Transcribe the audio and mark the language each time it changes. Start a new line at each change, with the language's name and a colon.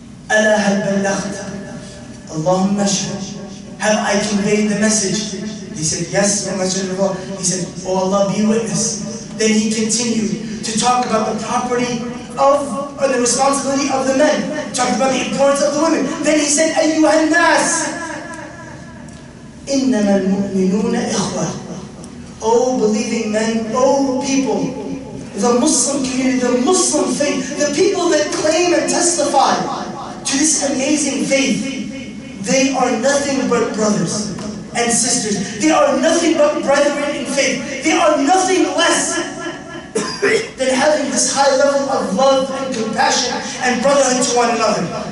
Arabic: ألا هل بلغت اللهم اشهد.
English: Have I conveyed the message? He said, yes, O Messenger of Allah. He said, oh Allah, be witness. Then he continued to talk about the property of, or the responsibility of the men. Talked about the importance of the women. Then he said,
Arabic: أيها الناس إنما المؤمنون إخوة.
English: O believing men, O people, the Muslim community, the Muslim faith, the people that claim and testify to this amazing faith, they are nothing but brothers and sisters. They are nothing but brethren in faith. They are nothing less than having this high level of love and compassion and brotherhood to one another.